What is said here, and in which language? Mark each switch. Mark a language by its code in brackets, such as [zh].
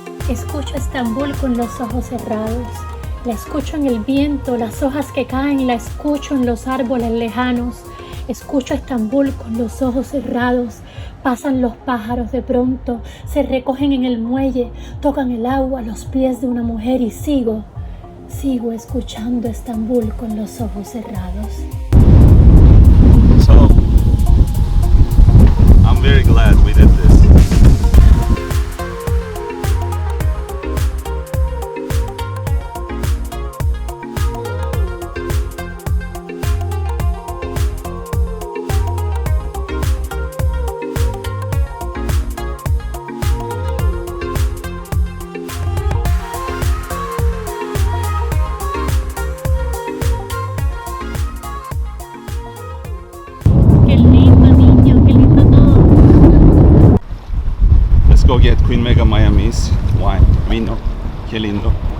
[es] Escucho Estambul con los ojos cerrados. La escucho en el viento, las hojas que caen, la escucho en los árboles lejanos. Escucho Estambul con los ojos cerrados. Pasan los pájaros de pronto, se recogen en el muelle, tocan el agua a los pies de una mujer y sigo escuchando Estambul con los ojos cerrados. [en] So, I'm very glad we did this. [es] Qué lindo, niño, qué lindo todo. [en] Let's go get Queen Mega Miami's wine. [es] Vino. Qué lindo.